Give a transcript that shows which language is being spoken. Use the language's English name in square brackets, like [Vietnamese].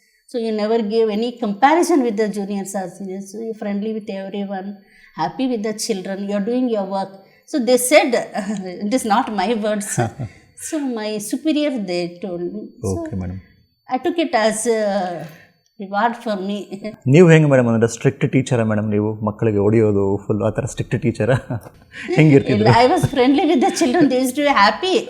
[English] So you never gave any comparison with the juniors or seniors. So you're friendly with everyone, happy with the children, you're doing your work. So they said, it is not my words. So my superior, they told me. Okay, madam. I took it as a reward for me. [Kannada] ನೀವು ಹೆಂಗೆ madam, ಅಂದರೆ strict ಟೀಚರಾ madam? ನೀವು ಮಕ್ಕಳಿಗೆ ಹೊಡೆಯೋದು full ಆ ಥರ strict ಟೀಚರಾ ಹೆಂಗಿರ್ತಿದ್ರು? [English] I was friendly with the children, they used to be happy.